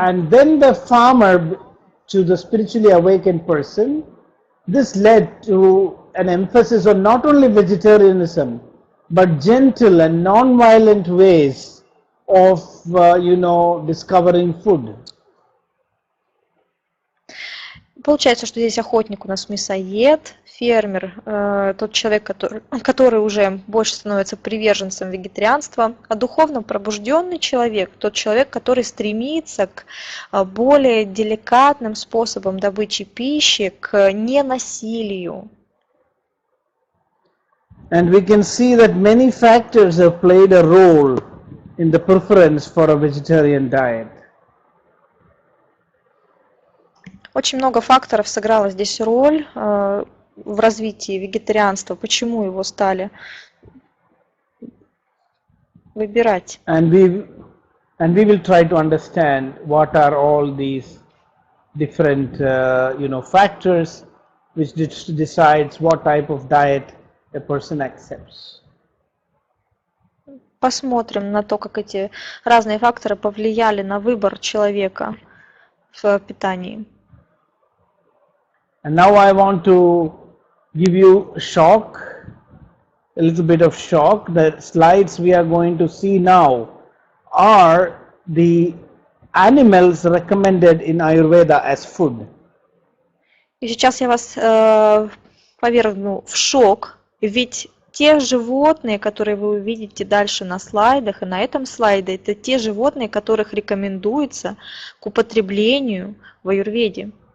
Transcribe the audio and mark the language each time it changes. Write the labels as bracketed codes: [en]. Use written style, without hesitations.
[en] and then the farmer to the spiritually awakened person, this led to an emphasis on not only vegetarianism but gentle and non-violent ways of discovering food. [ru] Получается, что здесь охотник у нас мясоед, фермер, тот человек, который уже больше становится приверженцем вегетарианства, а духовно пробужденный человек, тот человек, который стремится к более деликатным способам добычи пищи, к ненасилию. [en] And we can see that many factors have played a role in the preference for a vegetarian diet. [ru] Очень много факторов сыграло здесь роль в развитии вегетарианства, почему его стали выбирать. [en] And we will try to understand what are all these different factors which decides what type of diet a person accepts. [ru] Посмотрим на то, как эти разные факторы повлияли на выбор человека в питании. [en] And now I want to give you a little bit of shock. The slides we are going to see now are the animals recommended in Ayurveda as food. [ru] И сейчас я вас повергну в шок, ведь те животные, которые вы увидите дальше на слайдах, и на этом слайде, это те животные, которых рекомендуется к употреблению в аюрведе.